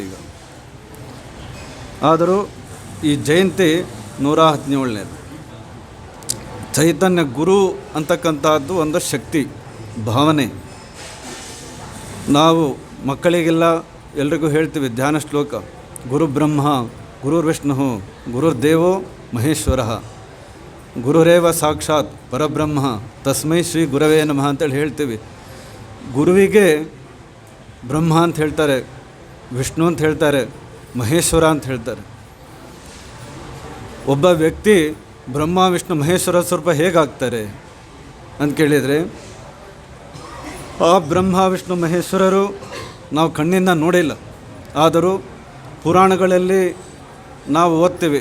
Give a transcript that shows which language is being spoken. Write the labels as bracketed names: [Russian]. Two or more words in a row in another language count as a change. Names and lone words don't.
[Kannada] ಈಗ ಆದರೂ ಈ ಜಯಂತಿ 117ನೇದು. ಚೈತನ್ಯ ಗುರು ಅಂತಕ್ಕಂಥದ್ದು ಒಂದು ಶಕ್ತಿ ಭಾವನೆ. ನಾವು ಮಕ್ಕಳಿಗೆಲ್ಲ ಎಲ್ರಿಗೂ ಹೇಳ್ತೀವಿ ಧ್ಯಾನ ಶ್ಲೋಕ, [Sanskrit] ಗುರು ಬ್ರಹ್ಮ ಗುರುರ್ವಿಷ್ಣು ಗುರುರ್ದೇವೋ ಮಹೇಶ್ವರ ಗುರುರೇವ ಸಾಕ್ಷಾತ್ ಪರಬ್ರಹ್ಮ ತಸ್ಮೈ ಶ್ರೀ ಗುರವೇ ನಮಃ [Kannada] ಅಂತೇಳಿ ಹೇಳ್ತೀವಿ. ಗುರುವಿಗೆ ಬ್ರಹ್ಮ ಅಂತ ಹೇಳ್ತಾರೆ, ವಿಷ್ಣು ಅಂತ ಹೇಳ್ತಾರೆ, ಮಹೇಶ್ವರ ಅಂತ ಹೇಳ್ತಾರೆ. ಒಬ್ಬ ವ್ಯಕ್ತಿ ಬ್ರಹ್ಮ ವಿಷ್ಣು ಮಹೇಶ್ವರ ಸ್ವರೂಪ ಹೇಗಾಗ್ತಾರೆ ಅಂತ ಕೇಳಿದರೆ, ಆ ಬ್ರಹ್ಮ ವಿಷ್ಣು ಮಹೇಶ್ವರರು ನಾವು ಕಣ್ಣಿಂದ ನೋಡಿಲ್ಲ, ಆದರೂ ಪುರಾಣಗಳಲ್ಲಿ ನಾವು ಓದ್ತೀವಿ.